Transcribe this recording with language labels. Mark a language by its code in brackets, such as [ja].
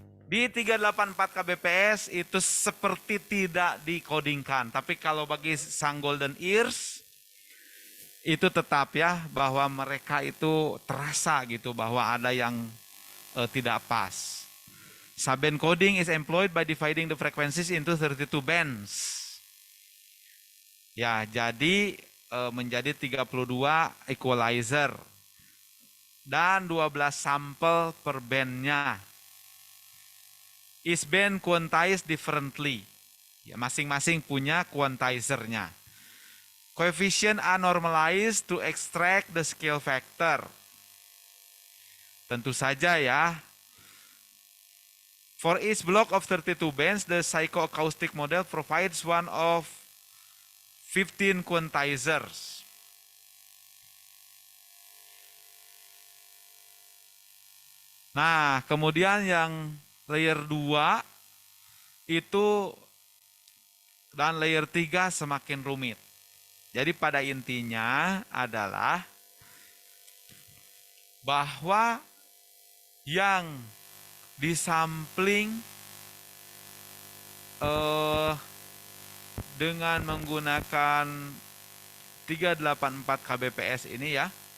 [id] Di 384 kbps itu seperti tidak dikodingkan. Tapi kalau bagi sang Golden Ears, itu tetap ya bahwa mereka itu terasa gitu bahwa ada yang tidak pas. [en] Subband coding is employed by dividing the frequencies into 32 bands. [id] Ya, jadi menjadi 32 equalizer dan 12 sampel per bandnya. [en] Each band quantized differently. [id] Ya, masing-masing punya quantizernya. [en] Coefficient are normalized to extract the scale factor. [id] Tentu saja ya. [en] For each block of 32 bands, the psychoacoustic model provides one of 15 quantizers. [id] Nah, kemudian yang layer 2 itu dan layer 3 semakin rumit. Jadi pada intinya adalah bahwa yang disampling dengan menggunakan 384 kbps ini ya,